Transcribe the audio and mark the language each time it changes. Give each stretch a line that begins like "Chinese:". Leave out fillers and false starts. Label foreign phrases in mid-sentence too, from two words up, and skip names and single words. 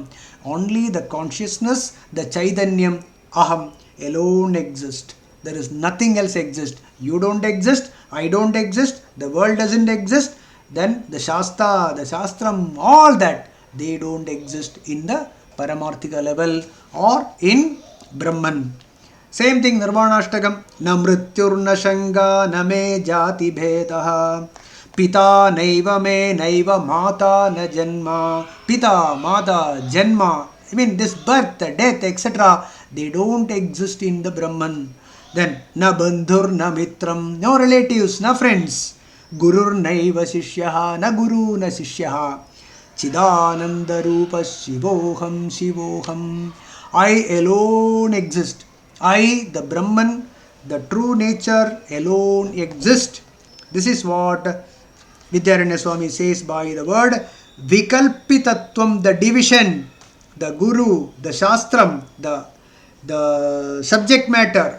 English: Only the consciousness, the Chaitanyam, Aham, alone exists. There is nothing else exist. You don't exist, I don't exist, the world doesn't exist. Then the Shasta, the Shastram, all that, they don't exist in the Paramarthika level or in Brahman. Same thing,
Sanskrit: निर्वाणाष्टकम्। न मृत्युर् न शङ्का न मे जाति भेदः. पिता नैव मे नैव माता न जन्म. पिता, माता, जन्म.
English: I mean this birth, death, etc. They don't exist in the Brahman.
Sanskrit: Then न बन्धुर् न मित्रम्.
English: No relatives, no friends.
Sanskrit: गुरुर् नैव शिष्यः। न गुरु न शिष्यः. चिदानन्द रूप शिवोहम् शिवोहम्.
English: I alone exist. I, the Brahman, the true nature alone exist. This is what Vidyaranya Swami says by the word Vikalpitattvam, the division, the Guru, the Shastram, the subject matter.